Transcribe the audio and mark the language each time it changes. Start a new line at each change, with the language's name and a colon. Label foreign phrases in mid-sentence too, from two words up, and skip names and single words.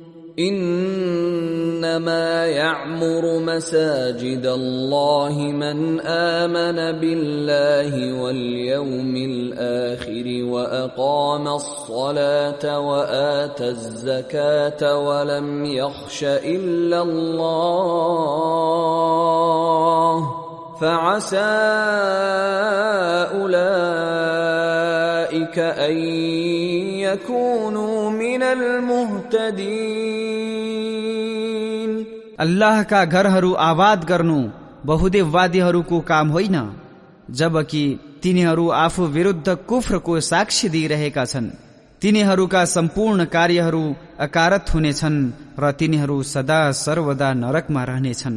Arabic: إنما يعمر مساجد الله من آمن بالله واليوم الآخر وأقام الصلاة وآتى الزكاة ولم يخش إلا الله فعسى أولئك أن يكونوا من المهتدين.
Nepali: अल्लाहका घरहरू आबाद गर्नु बहुदेववादीहरूको काम होइन, जबकि तिनीहरू आफू विरुद्ध कुफ्रको साक्षी दिइरहेका छन्। तिनीहरूका सम्पूर्ण कार्यहरू अकारत हुनेछन् र तिनीहरू सदा सर्वदा नरकमा रहनेछन्।